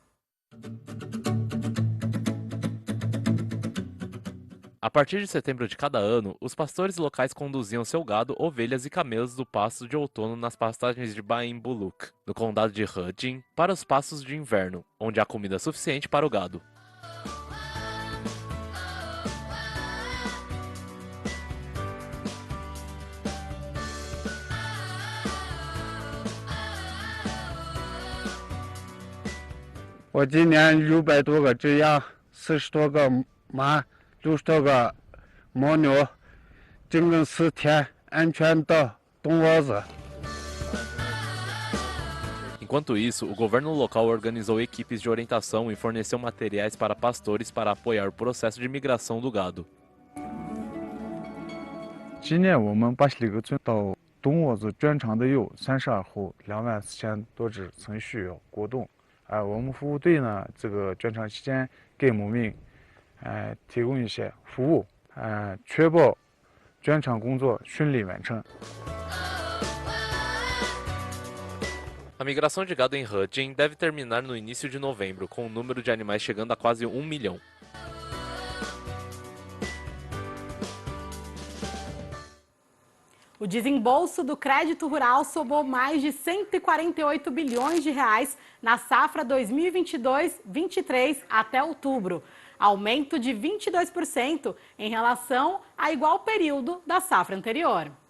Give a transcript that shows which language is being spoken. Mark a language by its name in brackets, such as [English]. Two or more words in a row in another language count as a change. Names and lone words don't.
[Portuguese] A partir de setembro de cada ano, os pastores locais conduziam seu gado, ovelhas e camelos do pasto de outono nas pastagens de Bainbuluk, no condado de Hejin, para os pastos de inverno, onde há comida suficiente para o gado. [Chinese] Eu 今年600多个只羊，40多个马，60多个牦牛，整整4天安全到东窝子。 [Portuguese] Enquanto isso, o governo local organizou equipes de orientação e forneceu materiais para pastores para apoiar o processo de migração do gado. [Chinese] 今年我们把这个村到东窝子转场的有32户，24000多只村需要过冬。我们服务队呢，这个转场期间给牧民提供一些服务，确保转场工作顺利完成。 [Portuguese] A migração de gado em Hejin deve terminar no início de novembro, com o número de animais chegando a quase 1 milhão. O desembolso do crédito rural somou mais de 148 bilhões de reais na safra 2022-23 até outubro, aumento de 22% em relação a igual período da safra anterior.